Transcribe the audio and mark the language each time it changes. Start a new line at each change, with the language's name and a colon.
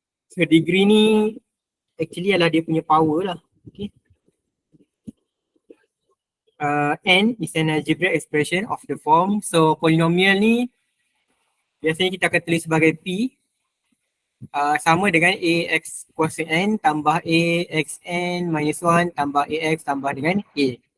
Malay: So degree ni actually adalah dia punya power lah. Okay.
English: N is an algebraic expression of the form.
Malay: So polinomial ni biasanya kita akan tulis sebagai P sama dengan AX kuasa N tambah AXN minus 1 tambah AX tambah dengan A.